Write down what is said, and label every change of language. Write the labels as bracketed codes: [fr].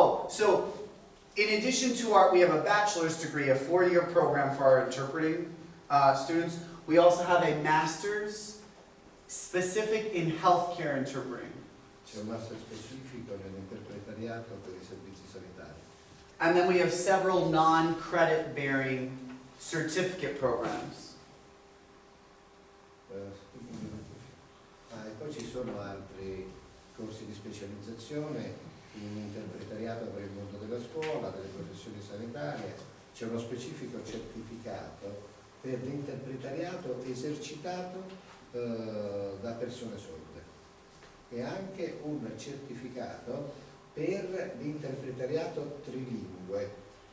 [en] So in addition to we have a bachelor's degree, a 4-year program for our interpreting students. We also have a master's specific in healthcare interpreting. [it] C'è un master specifico nell'interpretariato per i servizi sanitari. [en] And then we have several non-credit bearing certificate programs. [it] E poi ci sono altri corsi di specializzazione in interpretariato per il mondo della scuola, delle professioni sanitarie. C'è uno specifico certificato per l'interpretariato esercitato da persone sorde e anche un certificato per l'interpretariato trilingue.